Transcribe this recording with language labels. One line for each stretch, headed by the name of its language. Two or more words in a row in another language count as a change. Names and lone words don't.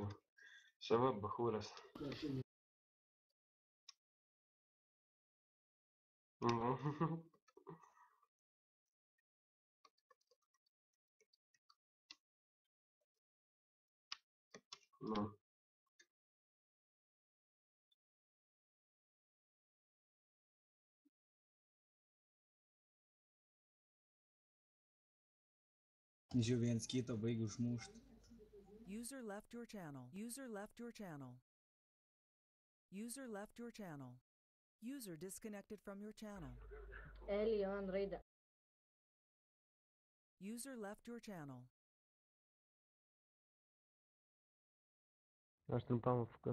Lithuanian: Sava bachūras. Nu. Žiūrėjau, viens kitą baigia užmušti.
English: User left your channel. User left your channel. User left your channel. User disconnected from your channel.
Lithuanian: Elion raidė.
English: User left your channel.
Lithuanian: Aš trumpam FK.